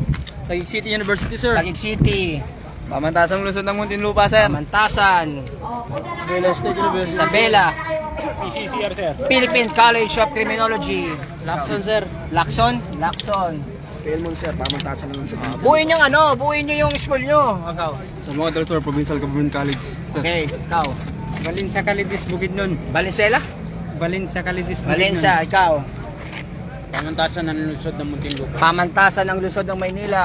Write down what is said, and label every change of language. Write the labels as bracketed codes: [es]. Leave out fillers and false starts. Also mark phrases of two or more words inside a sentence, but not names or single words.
[tl] Taguig City University, sir. Taguig City. Pamantasang Luzon ng Muntinlupa, sir. Pamantasan. Isabela State University. Isabela. PCCR, sir. Philippine College of Criminology. Lacson, sir. Lacson? Lacson. Pelmon, sir. Pamantasang Luzon. Buuin yung buuin nyo yung school nyo. Ikaw. Sa mga Sir, Provincial Government College. Okay, ikaw. Valencia Calidis, Bukidnon. Valenzuela? Valencia Calidis, Bukidnon. Valencia, ikaw. Pamantasan ng lusod ng Muntinlupa. Pamantasan ng lungsod ng Maynila.